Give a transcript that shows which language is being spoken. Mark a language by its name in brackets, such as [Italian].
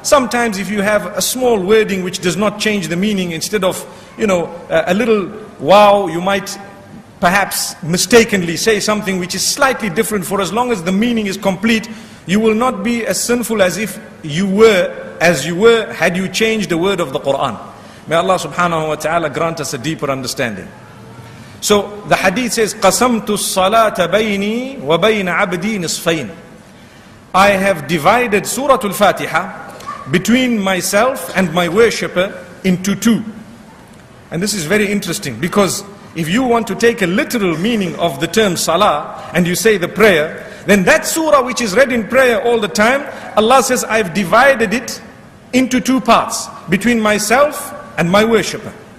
[English] Sometimes if you have a small wording which does not change the meaning, instead of, a little wow, you might perhaps mistakenly say something which is slightly different. For as long as the meaning is complete, you will not be as sinful as if you were had you changed the word of the Quran. May Allah subhanahu wa ta'ala grant us a deeper understanding. So the hadith says, [Arabic] قَسَمْتُ الصَّلَاةَ بَيْنِي وَبَيْنَ عَبْدِي نِصْفَيْنِ. [English] I have divided Surah Al-Fatiha between myself and my worshipper into two. And this is very interesting, because if you want to take a literal meaning of the term Salah and you say the prayer, then that surah which is read in prayer all the time, Allah says, I've divided it into two parts, between myself and my worshipper.